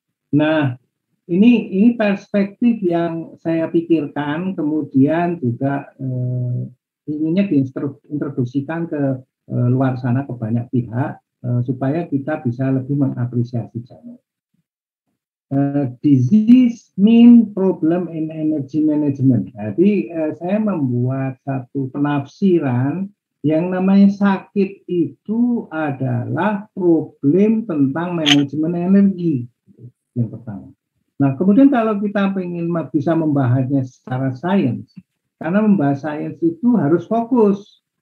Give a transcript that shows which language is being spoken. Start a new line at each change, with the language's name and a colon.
Indonesian: Nah, ini perspektif yang saya pikirkan, kemudian juga inginnya diintroduksikan ke luar sana ke banyak pihak supaya kita bisa lebih mengapresiasi jamu.
English: Disease mean problem in energy management.
Indonesian: Jadi saya membuat satu penafsiran yang namanya sakit itu adalah problem tentang manajemen energi, yang pertama. Nah, kemudian kalau kita ingin bisa membahasnya secara sains, karena membahas sains itu harus fokus.